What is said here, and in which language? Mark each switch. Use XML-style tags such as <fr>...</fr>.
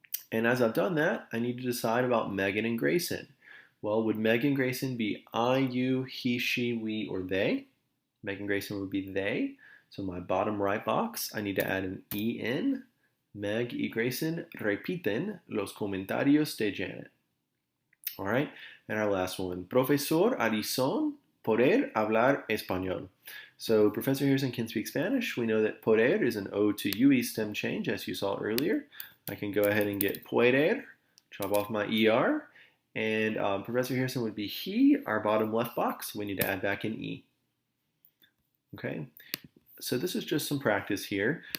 <en>And as I've done that, I need to decide about Megan and Grayson. Well, would Meg and Grayson be I, you, he, she, we, or they? Meg and Grayson would be they. So my bottom right box, I need to add an E in.</en> <es>Meg y Grayson repiten los comentarios de Janet.</es> <en>All right, and our last one.</en> <es>Profesor Arizón poder hablar español.</es> <en>So Professor Harrison can speak Spanish. We know that poder is an O to UE stem change, as you saw earlier. I can go ahead and get pueder, chop off my ER, and Professor Harrison would be he, our bottom left box. We need to add back an E. Okay, so this is just some practice here.</en>